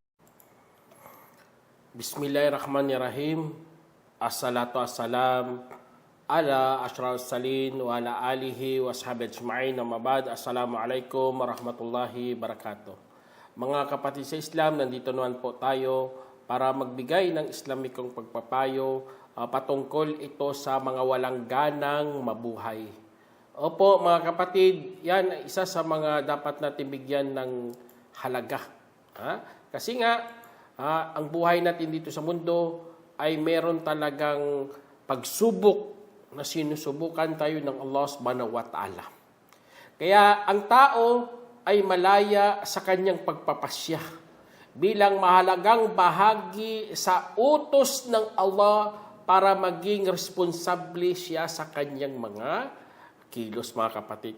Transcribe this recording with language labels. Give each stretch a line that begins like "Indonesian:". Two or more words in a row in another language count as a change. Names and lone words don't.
Arabic: بسم الله الرحمن الرحيم. الصلاة والسلام على أشرف المرسلين وعلى آله وصحبه أجمعين. أما بعد. السلام عليكم ورحمة الله وبركاته.
Filipino: Mga kapatid sa Islam, nandito naman po tayo para magbigay ng Islamikong pagpapayo patungkol ito sa mga walang ganang mabuhay. Opo mga kapatid, yan isa sa mga dapat natin bigyan ng halaga. Kasi nga, ang buhay natin dito sa mundo ay meron talagang pagsubok na sinusubukan tayo ng Allah
Arabic: سبحانه وتعالى.
Filipino: Kaya ang tao ay malaya sa kanyang pagpapasya bilang mahalagang bahagi sa utos ng Allah para maging responsable siya sa kanyang mga kilos, mga kapatid.